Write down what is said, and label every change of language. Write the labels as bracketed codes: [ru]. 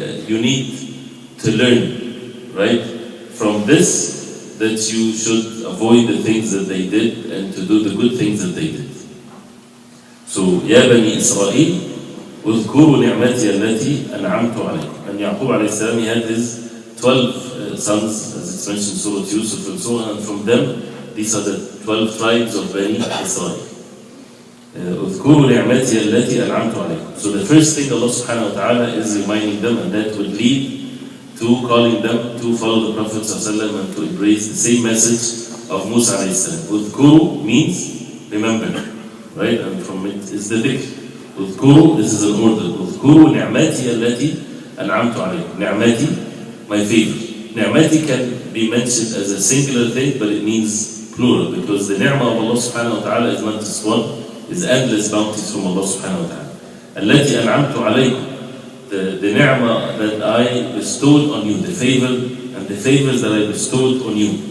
[en] you need to learn, right, from this, that you should avoid the things that they did and to do the good things that they did. [ar] So, Ya Bani Israel, اذكروا نعمتي التي أنعمت عليكم. [en] And Yaqub alayhi salam, he had his 12 sons, as it's mentioned in Surah Yusuf and so on, and from them, these are the 12 tribes of Bani Israel. [ar] اذكروا نعمتي التي أنعمت عليكم. [en] So the first thing Allah subhanahu wa ta'ala is reminding them, and that would lead to calling them to follow the Prophet ﷺ and to embrace the same message of Musa alayhi salam. [ar] اذكروا [en] means remember, right? And from it is the dhikr. [ar] اذكروا, [en] this is an order. [ar] اذكروا نعمتي التي أنعمت عليكم. نعمتي, [en] my favor. نعمتي can be mentioned as a singular thing, but it means plural, because the ni'mah of Allah subhanahu wa ta'ala is not just one, is endless bounties from Allah subhanahu wa ta'ala. [ar] التي أنعمت عليكم, [en] the ni'mah that I bestowed on you, the favor and the favors that I bestowed on you.